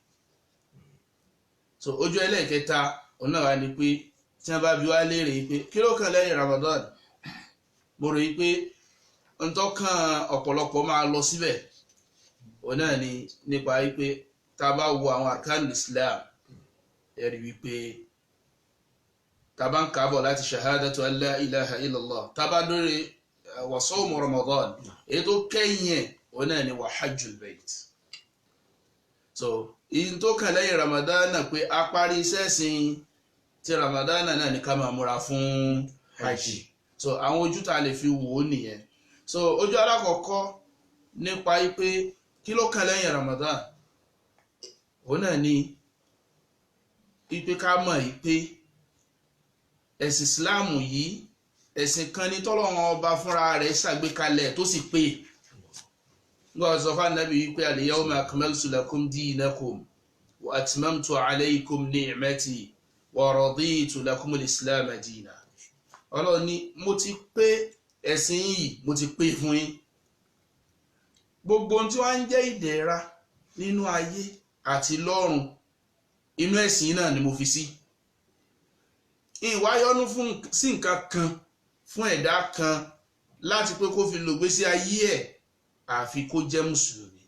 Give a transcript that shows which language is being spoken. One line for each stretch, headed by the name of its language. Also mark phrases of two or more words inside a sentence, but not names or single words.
Yoruba: So ojú ẹlẹ́ẹ̀kẹta ọ̀nà wa ni pé tí wọ́n bá bi wá léèrè pé kí ló kàn lẹ́yìn Ramadan, mo rò pé ntọ́kàn ọ̀pọ̀lọpọ̀ máa lọ síbẹ̀. Ọ̀nà ni nípa wípé tá a bá wo àwọn
Arabic: أركان الإسلام
Yoruba: ẹ rí wípé tá a bá ń kábọ̀ láti
Arabic: شهادة أن لا إله إلا الله,
Yoruba: tá a bá lórí wa
Arabic: صوم رمضان
Yoruba: èyí tó kẹ́yìn ẹ̀ ọ̀nà ni wa
Arabic: حج البيت.
Yoruba: So ìyìn tó kàn lẹ́yìn Ramadan náà pé a parí iṣẹ́ sìn ti Ramadan náà ni ká máa múra fún hajj. So àwọn ojú tá a lè fi wò ó nìyẹn. So ojú alákọ̀ọ́kọ́ nípa pé kí ló kàn lẹ́yìn Ramadan ọ̀nà ni pé ká mọ̀ pé ẹ̀sìn Ìsìláàmù yìí ẹ̀sìn kan ní tọ́lọ́run ọba fúnra rẹ̀ ṣàgbékalẹ̀ tó sì pé nígbà sọ fún Ànábì wípé
Arabic: اليوم أكملت لكم دينكم وأتممت عليكم نعمتي ورضيت لكم الإسلام دينا.
Yoruba: Ọlọ́run ní mo ti pé ẹ̀sìn yìí mo ti pé fún yín. Gbogbo ohun tí wọ́n ń jẹ́ ìdẹ̀ra nínú ayé àti lọ́run inú ẹ̀sìn náà ni mo fi sí. Ìwà yọ́nú sí nǹkan kan fún ẹ̀dá kan láti pé kó fi lò gbésí ayé ẹ̀ àfi kó jẹ́ mùsùlùmí.